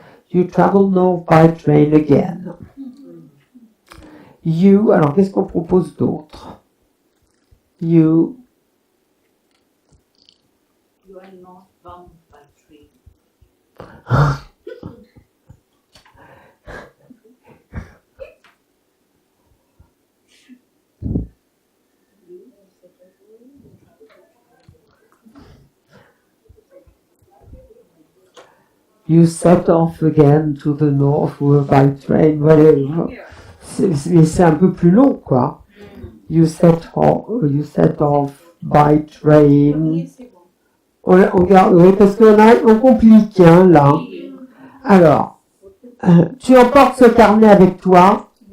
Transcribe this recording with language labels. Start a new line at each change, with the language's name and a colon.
English: You travel north by train again.
French: You, alors qu'est-ce qu'on propose d'autre? You
English: You are not bound by train. You set off again to the north by train, whatever.
French: Mais c'est un peu plus long, quoi.
English: You set off by train.
French: On garde, oui, parce on complique, hein, là. Alors, tu emportes ce carnet avec toi.